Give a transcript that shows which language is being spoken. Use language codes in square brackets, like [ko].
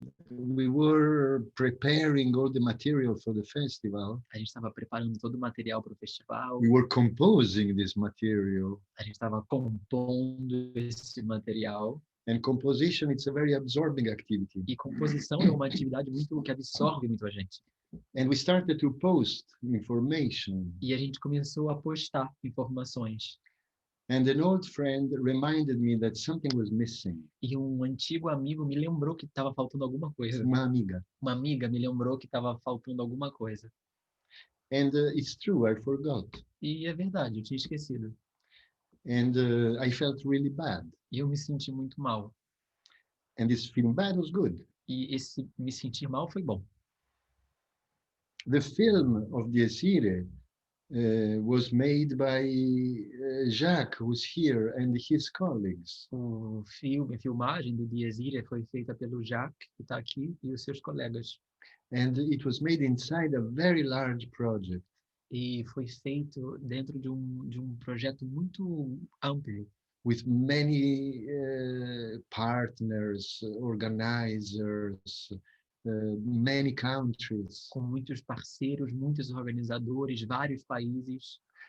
[en] We were preparing all the material for the festival. [pt] A gente estava preparando todo o material para o festival. [en] We were composing this material. [pt] A gente estava compondo esse material. [en] And composition, it's a very absorbing activity. [pt] E composição é uma atividade muito que absorve muito a gente. [en] And we started to post information. [pt] E a gente começou a postar informações. [en] And an old friend reminded me that something was missing. [pt] E um antigo amigo me lembrou que estava faltando alguma coisa. Uma amiga. Uma amiga me lembrou que estava faltando alguma coisa. [en] And it's true, I forgot. [pt] E é verdade, eu tinha esquecido. [en] And I felt really bad. [pt] E eu me senti muito mal. [en] And this feeling bad was good. [pt] E esse me sentir mal foi bom. [en] The film of Dies Irae was made by Jacques, who's here, and his colleagues. [pt] A filmagem do Dies Irae foi feita pelo Jacques, que está aqui, e os seus colegas. [en] And it was made inside a very large project. [pt] E foi feito dentro de um projeto muito amplo. [en] With many partners, organizers, many countries. [pt] Com muitos parceiros, muitos organizadores, vários países.